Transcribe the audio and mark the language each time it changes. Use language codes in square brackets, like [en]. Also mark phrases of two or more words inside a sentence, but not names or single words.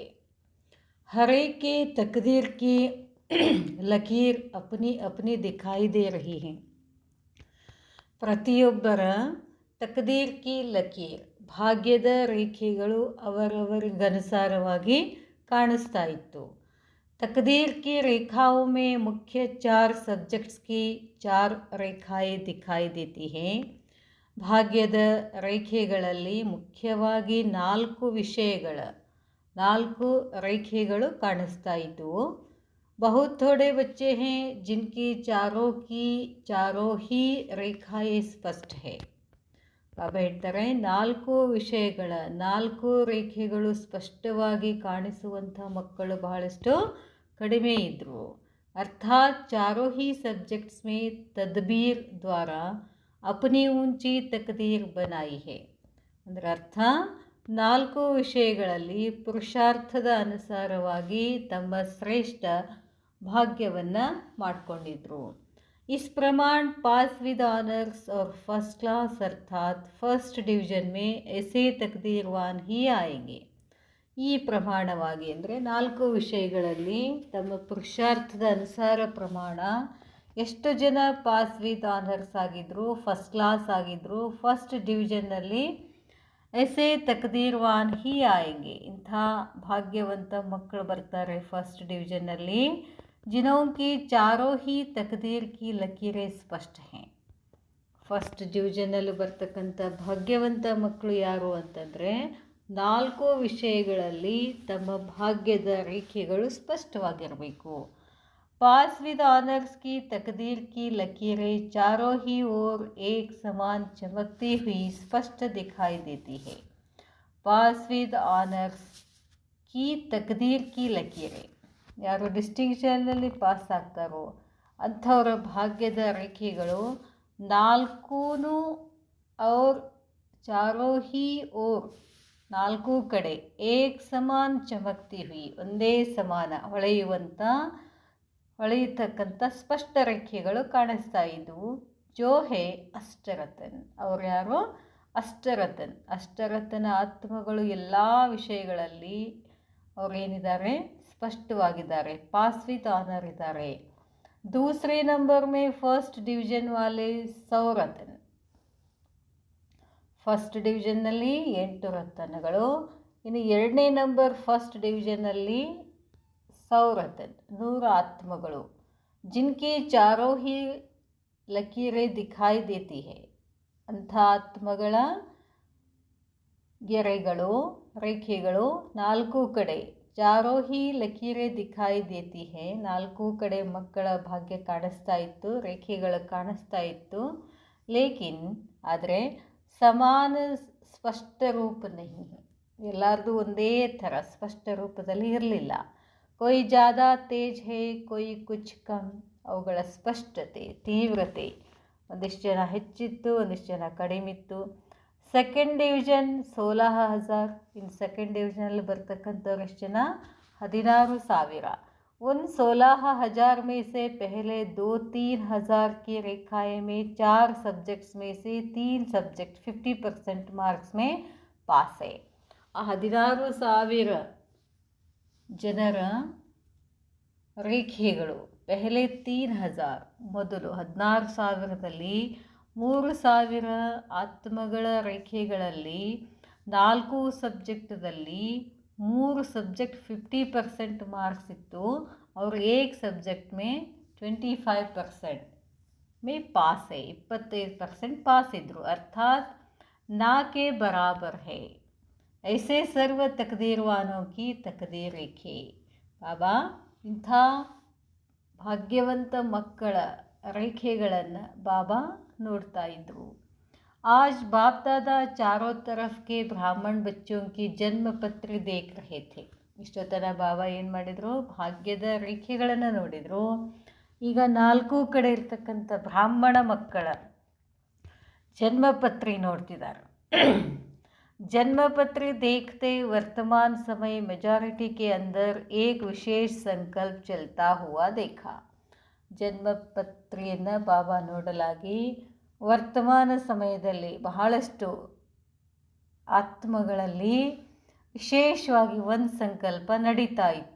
[hi] हरेक की तकदीर की लकीर अपनी अपनी दिखाई दे रही है. [kn] ಪ್ರತಿಯೊಬ್ಬರ [hi] तकदीर की लकीर [kn] ಭಾಗ್ಯದ ರೇಖೆಗಳು ಅವರವರಿಗನುಸಾರವಾಗಿ ಕಾಣಿಸ್ತಾ ಇತ್ತು. [hi] तकदीर की रेखाओं में मुख्य 4 सब्जेक्ट्स की 4 रेखाएं दिखाई देती है. [kn] ಭಾಗ್ಯದ ರೇಖೆಗಳಲ್ಲಿ ಮುಖ್ಯವಾಗಿ 4 ವಿಷಯಗಳ 4 ರೇಖೆಗಳು ಕಾಣಿಸ್ತಾ ಇದ್ದವು. [hi] बहुत थोड़े बच्चे हैं जिनकी चारों ही रेखाएं स्पष्ट है. [kn] ಬಾಬಾ ಹೇಳ್ತಾರೆ, 4 ವಿಷಯಗಳ 4 ರೇಖೆಗಳು ಸ್ಪಷ್ಟವಾಗಿ ಕಾಣಿಸುವಂಥ ಮಕ್ಕಳು ಬಹಳಷ್ಟು ಕಡಿಮೆ ಇದ್ದರು. [hi] अर्थात चारों ही सब्जेक्ट्स में तदबीर द्वारा अपनी ऊंची तकदीर बनाई है. [kn] ಅಂದರೆ ಅರ್ಥ, 4 ವಿಷಯಗಳಲ್ಲಿ ಪುರುಷಾರ್ಥದ ಅನುಸಾರವಾಗಿ ತಮ್ಮ ಶ್ರೇಷ್ಠ ಭಾಗ್ಯವನ್ನು ಮಾಡಿಕೊಂಡಿದ್ರು. [hi] इस प्रमाण [en] pass with honours [hi] और [en] first class [hi] अर्थात [en] first division [hi] में ऐसे तकदीरवान ही आएंगे. [kn] ಈ ಪ್ರಮಾಣವಾಗಿ ಅಂದರೆ 4 ವಿಷಯಗಳಲ್ಲಿ ತಮ್ಮ ಪುರುಷಾರ್ಥದ ಅನುಸಾರ ಪ್ರಮಾಣ ಎಷ್ಟು ಜನ [en] pass with honours [kn] ಆಗಿದ್ದರು, [en] first class [kn] ಆಗಿದ್ದರು, [en] first division [hi] ऐसे तकदीरवान ही आएंगे. [kn] ಇಂಥ ಭಾಗ್ಯವಂತ ಮಕ್ಕಳು ಬರ್ತಾರೆ [en] first division, [hi] जिन्हों की चारों ही तकदीर की लकीरें स्पष्ट हैं. [en] first division [kn] ಬರ್ತಕ್ಕಂಥ ಭಾಗ್ಯವಂತ ಮಕ್ಕಳು ಯಾರು ಅಂತಂದರೆ 4 ವಿಷಯಗಳಲ್ಲಿ ತಮ್ಮ ಭಾಗ್ಯದ ರೇಖೆಗಳು ಸ್ಪಷ್ಟವಾಗಿರಬೇಕು. [en] pass with honours [hi] की तकदीर की लकीरें चारों ही ओर एक समान चमकती हुई स्पष्ट दिखाई देती है. [en] pass with honours [hi] की तकदीर की लकीरें, [kn] ಯಾರು ಡಿಸ್ಟಿಂಕ್ಷನ್ನಲ್ಲಿ ಪಾಸ್ ಆಗ್ತಾರೋ ಅಂಥವರ ಭಾಗ್ಯದ ರೇಖೆಗಳು 4 [hi] और चारों ही ओर [kn] 4 ಕಡೆ [hi] एक समान चमकती हुई [kn] ಒಂದೇ ಸಮಾನ ಹೊಳೆಯತಕ್ಕಂಥ ಸ್ಪಷ್ಟ ರೇಖೆಗಳು ಕಾಣಿಸ್ತಾ ಇದ್ದವು. [hi] जो है [kn] ಅಷ್ಟರತನ್, ಅವ್ರು ಯಾರು? ಅಷ್ಟರತನ್. ಅಷ್ಟರತನ ಆತ್ಮಗಳು ಎಲ್ಲ ವಿಷಯಗಳಲ್ಲಿ ಅವರೇನಿದ್ದಾರೆ ಸ್ಪಷ್ಟವಾಗಿದ್ದಾರೆ, [en] pass with honour [kn] ಇದ್ದಾರೆ. [hi] दूसरे नंबर में [en] first division [hi] वाले 100 रतन. [en] first division [kn] 8 ರತನಗಳು. ಇನ್ನು 2ನೇ ನಂಬರ್ [en] first division [kn] 100 ರತನ್ 100 ಆತ್ಮಗಳು. [hi] जिनकी चारों ही लकीरें दिखाई देती है. [kn] ಅಂಥ ಆತ್ಮಗಳ ಗೆರೆಗಳು ರೇಖೆಗಳು 4 ಕಡೆ [hi] चारों ही लकीरें दिखाई देती है. [kn] 4 ಕಡೆ ಮಕ್ಕಳ ಭಾಗ್ಯ ಕಾಣಿಸ್ತಾ ಇತ್ತು, ರೇಖೆಗಳು ಕಾಣಿಸ್ತಾ ಇತ್ತು. ಲೇಕಿನ್ ಆದರೆ [hi] समान स्पष्ट रूप नहीं, [kn] ಎಲ್ಲರದು ಒಂದೇ ಥರ ಸ್ಪಷ್ಟ ರೂಪದಲ್ಲಿ ಇರಲಿಲ್ಲ. [hi] कोई ज़्यादा तेज है कोई कुछ कम [kn] ಅವುಗಳ ಸ್ಪಷ್ಟತೆ, ತೀವ್ರತೆ, ಒಂದಿಷ್ಟು ಜನ ಹೆಚ್ಚಿತ್ತು, ಒಂದಿಷ್ಟು ಜನ ಕಡಿಮಿತ್ತು. [en] second division 16,000. [kn] ಇನ್ನು [en] second division [kn] ಬರ್ತಕ್ಕಂಥವ್ರು ಎಷ್ಟು ಜನ? 16,000. [hi] उन 16,000 में से पहले 2-3 हज़ार की रेखाएं में 4 सब्जेक्ट्स में से 3 सब्जेक्ट 50% मार्क्स में पास है. ಆ 16,000 ಜನರ ರೇಖೆಗಳು ಪೆಹಲೆ 3,000, ಮೊದಲು 16,000ದಲ್ಲಿ 3,000 ಆತ್ಮಗಳ ರೇಖೆಗಳಲ್ಲಿ 4 ಸಬ್ಜೆಕ್ಟದಲ್ಲಿ 3 ಸಬ್ಜೆಕ್ಟ್ 50% ಮಾರ್ಕ್ಸ್ ಇತ್ತು. और एक सब्जेक्ट में 25% में पास है, 25% पास इದ್ರು. अर्थात ना के बराबर है. ऐसे सर्व तकदीरवानों की तकदीर रेखे. [kn] ಬಾಬಾ ಇಂಥ ಭಾಗ್ಯವಂತ ಮಕ್ಕಳ ರೇಖೆಗಳನ್ನು ಬಾಬಾ ನೋಡ್ತಾ ಇದ್ರು. [hi] आज बाप दादा चारों तरफ के ब्राह्मण बच्चों की जन्म पत्र देख रहे थे. [kn] ಇಷ್ಟೊತ್ತನ ಬಾಬಾ ಏನು ಮಾಡಿದರು? ಭಾಗ್ಯದ ರೇಖೆಗಳನ್ನು ನೋಡಿದರು. ಈಗ 4 ಕಡೆ ಇರ್ತಕ್ಕಂಥ ಬ್ರಾಹ್ಮಣ ಮಕ್ಕಳ ಜನ್ಮಪತ್ರಿ ನೋಡ್ತಿದ್ದಾರೆ. [hi] जन्मपत्र देखते वर्तमान समय मेजॉरिटी के अंदर एक विशेष संकल्प चलता हुआ देखा. [kn] ಜನ್ಮಪತ್ರಿಯನ್ನು ಬಾಬಾ ನೋಡಲಾಗಿ ವರ್ತಮಾನ ಸಮಯದಲ್ಲಿ ಬಹಳಷ್ಟು ಆತ್ಮಗಳಲ್ಲಿ ವಿಶೇಷವಾಗಿ ಒಂದು ಸಂಕಲ್ಪ ನಡೀತಾ ಇತ್ತು.